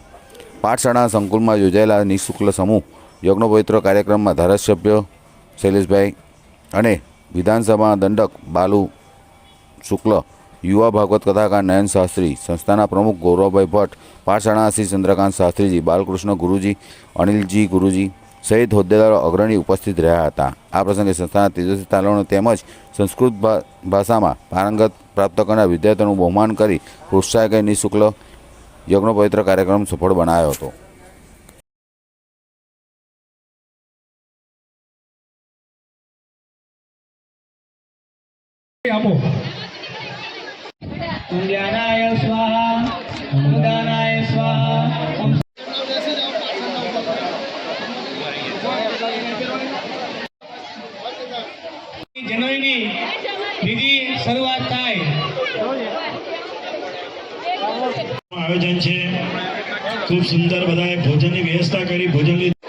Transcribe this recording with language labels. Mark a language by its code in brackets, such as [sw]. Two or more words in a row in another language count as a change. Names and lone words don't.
[gu] પાઠશાળાના સંકુલમાં યોજાયેલા નિઃશુલ્ક સમૂહ યજ્ઞોપવિત્ર કાર્યક્રમમાં ધારાસભ્ય શૈલેષભાઈ અને વિધાનસભા દંડક બાલુ શુક્લ, યુવા ભાગવત કથાકાર નયન શાસ્ત્રી, સંસ્થાના પ્રમુખ ગૌરવભાઈ ભટ્ટ, પાઠશાળાના શ્રી ચંદ્રકાંત શાસ્ત્રીજી, બાલકૃષ્ણ ગુરુજી, અનિલજી ગુરુજી સહિત હોદ્દેદારો અગ્રણી ઉપસ્થિત રહ્યા હતા। આ પ્રસંગે સંસ્થાના તેજસ્વી તાલીમો તેમજ સંસ્કૃત ભાષામાં પારંગત પ્રાપ્ત કરનાર વિદ્યાર્થીઓનું બહુમાન કરી પ્રોત્સાહન કરી નિઃશુલ્ક યજ્ઞોપવિત્ર કાર્યક્રમ સફળ બનાવ્યો હતો। [sa] तुल्यानाय स्वाहा अनुदानाय स्वाहा। [gu] જનોઈની વિધિ શરૂઆત થાય। આયોજન છે ખૂબ સુંદર, બધાએ ભોજનની વ્યવસ્થા કરી। भोजन